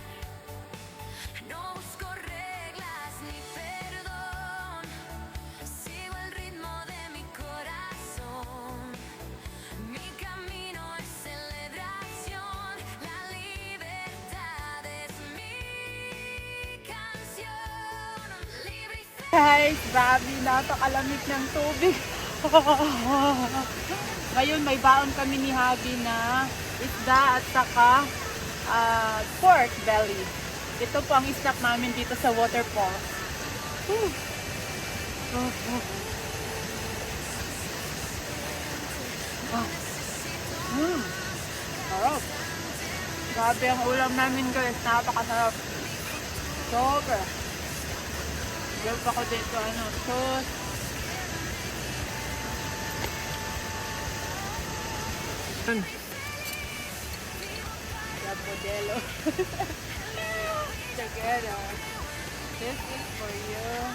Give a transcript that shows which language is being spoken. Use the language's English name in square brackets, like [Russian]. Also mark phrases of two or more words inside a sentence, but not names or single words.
[Spanish] No busco reglas ni perdón, sigo el ritmo de mi corazón. Mi camino es celebración, la libertad es mi canción. Libre y feliz. [Filipino] Guys, grabe, napakalamig ng tubig. Ngayon may baon kami ni Javi na isda at saka pork belly. Ito po ang snack namin dito sa waterfall. Sarap. Grabe ang ulam namin guys, napakasarap. Super. Diyan pa ko dito, sauce. Yan po yellow. [English] Together. This is for you.